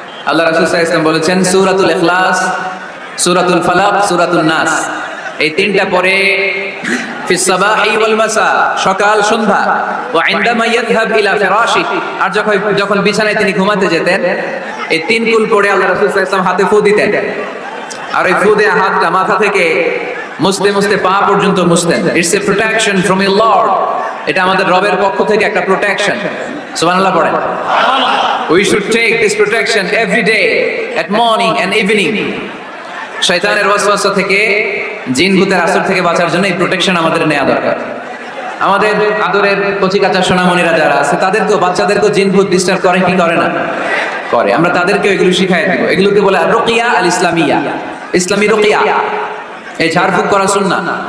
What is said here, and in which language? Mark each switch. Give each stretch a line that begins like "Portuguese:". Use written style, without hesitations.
Bangla: আল্লাহ রাসূল সাল্লাল্লাহু আলাইহি ওয়াসাল্লাম বলেছেন সূরাতুল ইখলাস, সূরাতুল ফালাক, সূরাতুন নাস, এই তিনটা পড়ে
Arabic: ফিস সাবাহি ওয়াল মাসা,
Bangla: সকাল সন্ধ্যা,
Arabic: ওয়া ইনদামা ইয়াযহাব ইলা ফিরাশি,
Bangla: আর যখন বিছানায় তিনি ঘুমাতে যেতেন এই তিন কুল পড়ে আল্লাহ রাসূল সাল্লাল্লাহু আলাইহি ওয়াসাল্লাম হাতে ফু দিতেন, আর ওই ফু দেয়া হাতটা মাথা থেকে মুছতে মুছতে পা পর্যন্ত মুছতেন।
English: it's a protection from your lord,
Bangla: এটা আমাদের রবের পক্ষ থেকে একটা প্রোটেকশন। সুবহানাল্লাহ পড়েন।
English: We should take this protection every day at morning and evening.
Bangla: শয়তানের ওয়াসওয়াসা থেকে, জিন ভূতের আসর থেকে বাঁচার জন্য এই প্রোটেকশন আমাদের নেওয়া দরকার। আমাদের আদরের কচি কাঁচা সোনামণিরা যারা আছে তাদেরকেও, বাচ্চাদেরকেও জিন ভূত ডিস্টার্ব করে কি করে না? করে। আমরা তাদেরকেও এগুলো শিখাই দেব। এগুলোকে বলে রুকিয়া আল ইসলামিয়া, ইসলামী রুকিয়া। এই ঝাড়ফুঁক করা সুন্নাহ।